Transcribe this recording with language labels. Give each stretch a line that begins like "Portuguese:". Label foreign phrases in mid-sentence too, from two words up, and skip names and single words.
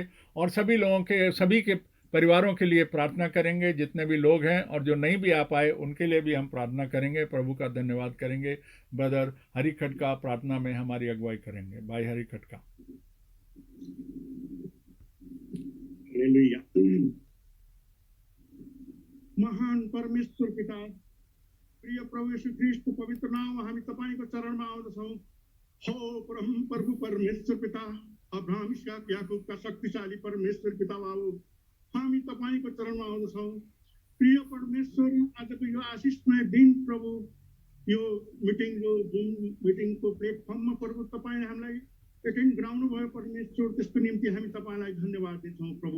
Hindi: और सभी लोगों के, सभी के परिवारों के लिए प्रार्थना करेंगे, जितने भी लोग हैं और जो नहीं भी आ पाए उनके लिए भी हम प्रार्थना करेंगे, प्रभु का धन्यवाद करेंगे। ब्रदर हरि खटका प्रार्थना में हमारी अगुवाई करेंगे। भाई हरि खटका।
Nepali: हालेलुया। महान परमेश्वर पिता, प्रिय प्रभु येशू ख्रीष्टको पवित्र नाममा हामी तपाईको चरणमा आउँदछौँ। हो परम प्रभु परमेश्वर पिता, अब्राहम इस्हाक याकूबका शक्तिशाली परमेश्वर पिता बाबु, हामी तपाईको चरणमा आउँदछौँ। प्रिय परमेश्वर, आजको यो आशिषमय दिन प्रभु, यो जुन मिटिङको प्लेटफर्ममा प्रभु तपाईले हामीलाई एटेन्ड गराउनु भयो परमेश्वर, त्यसको निम्ति हामी तपाईलाई धन्यवाद दिन्छौँ प्रभु।